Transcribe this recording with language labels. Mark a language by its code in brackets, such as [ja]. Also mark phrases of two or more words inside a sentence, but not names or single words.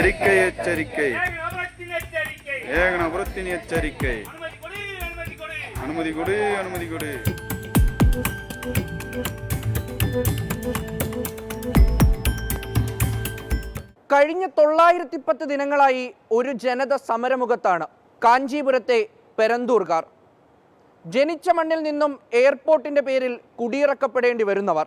[ta] எச்சரிக்கை ஏக நபரத்தின் எச்சரிக்கை அனுமதி கொடு அனுமதி கொடு. [ml] കഴിഞ്ഞ 910 ദിനങ്ങളായി ഒരു ജനത സമരമുഖത്താണ് കാഞ്ചീപുരത്തെ പെരന്തൂർകാർ. ജനിച്ച മണ്ണിൽ നിന്നും എയർപോർട്ടിൻ്റെ പേരിൽ കുടിയിറക്കപ്പെടേണ്ടി വരുന്നവർ.